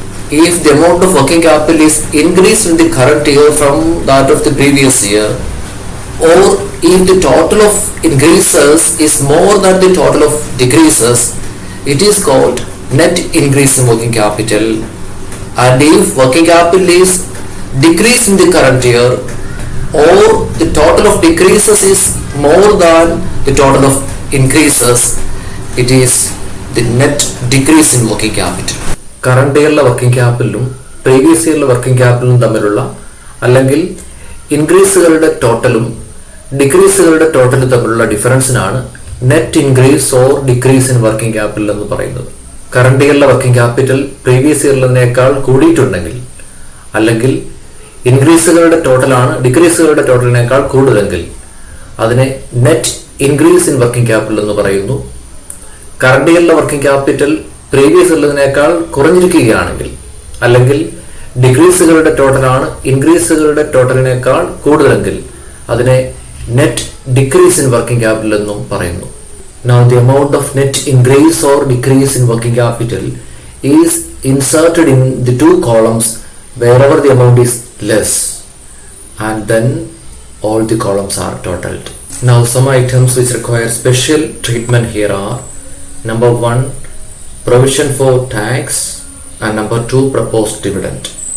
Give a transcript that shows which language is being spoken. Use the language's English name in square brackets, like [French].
[English] If the amount of working capital is increased in the current year from that of the previous year, or if the total of increases is more than the total of decreases, it is called net increase in working capital. And if working capital is decreased in the current year, or the total of decreases is more than the total of increases, it is the net decrease in working capital. [Malayalam] Current ഇയറിലെ working ക്യാപിറ്റലും previous ഇയറിലെ working ക്യാപിറ്റലും തമ്മിലുള്ള അല്ലെങ്കിൽ ഇൻക്രീസുകളുടെ ടോട്ടലും ഡിക്രീസുകളുടെ ടോട്ടലും തമ്മിലുള്ള ഡിഫറൻസിനാണ് net increase or decrease in working capital എന്ന് പറയുന്നത്. Current ഇയറിലെ working capital previous ഇയറിനേക്കാൾ കൂടിയിട്ടുണ്ടെങ്കിൽ, അല്ലെങ്കിൽ ഇൻക്രീസുകളുടെ ടോട്ടലാണ് ഡിക്രീസുകളുടെ ടോട്ടലിനേക്കാൾ കൂടുതലെങ്കിൽ അതിനെ net increase in working capital എന്ന് പറയുന്നു. Current ഇയറിലെ working capital previous ഉള്ളതിനേക്കാൾ കുറഞ്ഞിരിക്കുകയാണെങ്കിൽ, അല്ലെങ്കിൽ ഡിക്രീസുകളുടെ ടോട്ടലാണ് ഇൻക്രീസുകളുടെ ടോട്ടലിനേക്കാൾ കൂടുതലെങ്കിൽ അതിനെ net decrease in working capital എന്നും പറയുന്നു. [English] Now the amount of net increase or decrease in working capital is inserted in the two columns wherever the amount is less, and then all the columns are totaled. Now some items which require special treatment here are: number 1, provision for tax, and number 2, proposed dividend.